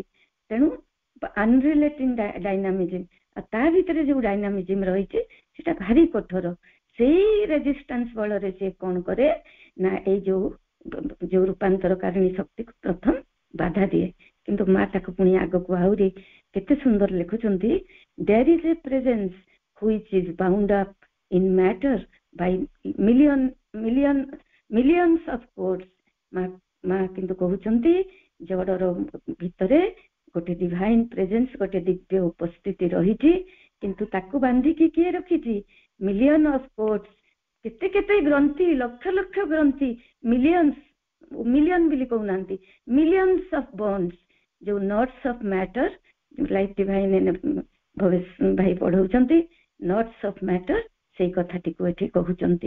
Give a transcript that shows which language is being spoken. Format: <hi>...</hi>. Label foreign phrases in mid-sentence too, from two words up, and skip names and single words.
<or>ତେଣୁ</or> <en>unrelating dynamism,</en> <or>ଆଉ ତା ଭିତରେ ଯୋଉ ଡାଇନାମିଜିମ ରହିଛି ସେଟା ଭାରି କଠୋର। ସେଇ ରେଜିଷ୍ଟାନ୍ସ ବଳରେ ସେ କଣ କରେ ନା, ଏଇ ଯୋଉ ରୂପାନ୍ତରକାରିଣୀ ଶକ୍ତିକୁ ପ୍ରଥମ ବାଧା ଦିଏ। କିନ୍ତୁ ମା ତାକୁ ପୁଣି ଆଗକୁ ଆହୁରି କେତେ ସୁନ୍ଦର ଲେଖୁଛନ୍ତି,</or> <en>there is a presence which is bound up in matter by millions of codes।</en> <or>ମା କିନ୍ତୁ କହୁଛନ୍ତି ଜଡର ଭିତରେ ଗୋଟେ</or> <en>divine presence,</en> <or>ଗୋଟେ ଦିବ୍ୟ ଉପସ୍ଥିତି ରହିଛି, କିନ୍ତୁ ତାକୁ ବାନ୍ଧିକି କିଏ ରଖିଛି,</or> <en>million of codes,</en> <or>କେତେ କେତେ ଗ୍ରନ୍ଥି, ଲକ୍ଷ ଲକ୍ଷ ଗ୍ରନ୍ଥି, ମିଲିୟନ ବୋଲି କହୁନାହାନ୍ତି,</or> <en>millions of bonds,</en> <or>ଯୋଉ</or> <en>knots of matter,</en> <or>ଲାଇଫ ଡିଭାଇନ ଭବେଶ ଭାଇ ପଢଉଛନ୍ତି,</or> <en>knots of matter,</en> <or>ସେଇ କଥାଟିକୁ ଏଠି କହୁଛନ୍ତି।</or>